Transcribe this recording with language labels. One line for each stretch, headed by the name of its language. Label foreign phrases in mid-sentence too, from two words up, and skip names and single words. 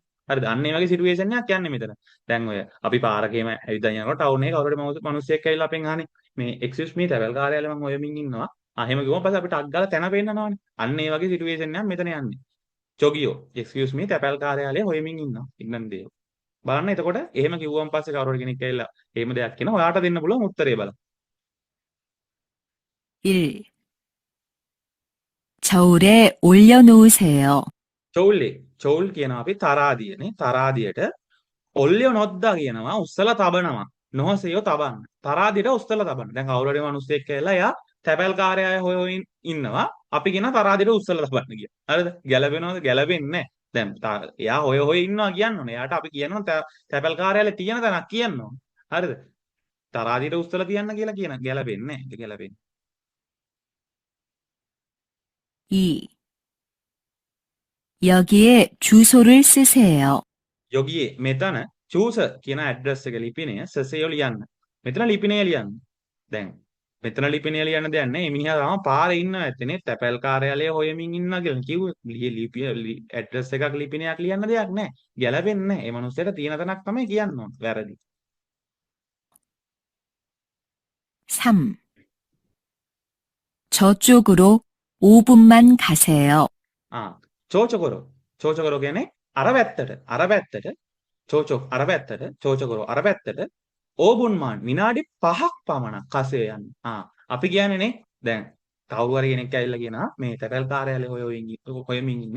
Sinhala: හරිද? අන්න ඒ වගේ සිටුේෂන් එකක් යන්නේ මෙතන. දැන් ඔය අපි පාරකේම ඇවිදලා යනකොට ටවුන් එකේ කවුරු හරි මිනිස්සෙක් ඇවිල්ලා අපෙන් අහන්නේ මේ
English: excuse me
Sinhala: තැපැල් කාර්යාලය මම හොයමින් ඉන්නවා. එහෙම කිව්වන් පස්සේ අපිට අක් ගාලා තැන පෙන්නනවානේ. අන්න ඒ වගේ සිටුේෂන් එකක් මෙතන යන්නේ. චොගියෝ
English: excuse me
Sinhala: තැපැල් කාර්යාලය හොයමින් ඉන්නවා. ඉන්නන්දේ. බලන්න එතකොට එහෙම කිව්වන් පස්සේ කවුරු හරි කෙනෙක් ඇවිල්ලා එහෙම දෙයක් කියනවා ඔයාට දෙන්න පුළුවන් උත්තරේ බලන්න. 1.
Korean: 저울에 올려놓으세요.
Sinhala: චෞල් කියනවා අපි තරාදියනේ. තරාදියට
Korean: 올려 놓다
Sinhala: කියනවා උස්සලා තබනවා. නොහසෙයෝ තබන්න. තරාදියට උස්සලා තබන්න. දැන් කවුරු හරි මිනිස්සෙක් කියලා එයා තැපැල් කාර්යාලය හොයමින් ඉන්නවා. අපි කියන තරාදියට උස්සලා තබන්න කියලා. හරිද? ගැලපෙනවද? ගැලපෙන්නේ නැහැ. දැන් එයා හොය ඉන්නවා කියන්න ඕනේ. එයාට අපි කියනවා තැපැල් කාර්යාලේ තියෙන තැනක් කියන්න ඕනේ. හරිද? තරාදියට උස්සලා තියන්න කියලා කියන ගැලපෙන්නේ නැහැ. ඒක ගැලපෙන්නේ. 2.
Korean: 여기에 주소를 쓰세요.
Sinhala: යොගියේ මෙතන චූස කියන ඇඩ්‍රස් එක ලිපිනය සසයෝ ලියන්න. මෙතන ලිපිනය ලියන්න. දැන් මෙතන ලිපිනය ලියන්න දෙයක් නැහැ. මිනිහා තාම පාරේ ඉන්නවා ඇත්තනේ. තැපැල් කාර්යාලය හොයමින් ඉන්නවා කියලා කිව්වේ. ලිපි ඇඩ්‍රස් එකක් ලිපිනයක් ලියන්න දෙයක් නැහැ. ගැලපෙන්නේ නැහැ. ඒ මනුස්සයාට තියෙන තැනක් තමයි කියන්න ඕන. වැරදි. 3.
Korean: 저쪽으로 5분만 가세요.
Sinhala: චෝචකොරෝ. චෝචකොරෝ කියන්නේ අර පැත්තට අර පැත්තට ඕබුන්මාන් විනාඩි 5ක් පමණ කසේ යන්න. අපි කියන්නේ නේ දැන් කවුරු හරි කෙනෙක් ඇවිල්ලා කියනවා මේ තැපැල් කාර්යාලය හොයමින් ඉන්නේ.